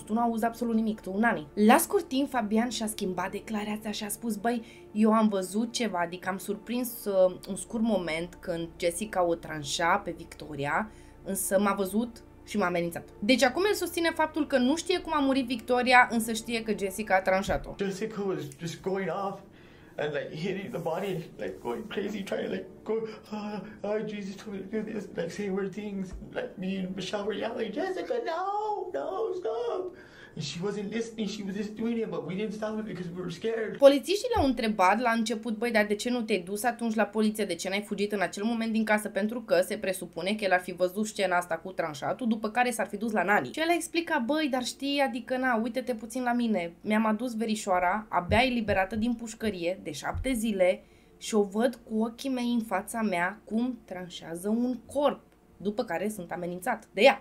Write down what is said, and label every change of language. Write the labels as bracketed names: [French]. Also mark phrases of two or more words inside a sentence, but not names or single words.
[Romanian] Tu nu auzi absolut nimic, tu, Nani. La scurt timp, Fabian și-a schimbat declarația și a spus: băi, eu am văzut ceva, adică am surprins un scurt moment când Jessica o tranșa pe Victoria, însă m-a văzut și m-a amenințat. Deci acum el susține faptul că nu știe cum a murit Victoria, însă știe că Jessica a tranșat-o. [English] Jessica was just going off and like hitting the body, like going crazy, trying to like go, Jesus told me to do this, like say weird things. Like me and Michelle were yelling, Jessica, no, stop. And she wasn't listening, she was just doing it, but we didn't stop it because we were scared. [Romanian] Polițiștii le-au întrebat la început: băi, dar de ce nu te-ai dus atunci la poliție, de ce n-ai fugit în acel moment din casă? Pentru că se presupune că el ar fi văzut scena asta cu tranșatul, după care s-ar fi dus la Nani. Și el a explicat: băi, dar știi, adică na, uite-te puțin la mine, mi-am adus verișoara, abia eliberată din pușcărie, de 7 zile, și o văd cu ochii mei în fața mea cum tranșează un corp, după care sunt amenințat de ea.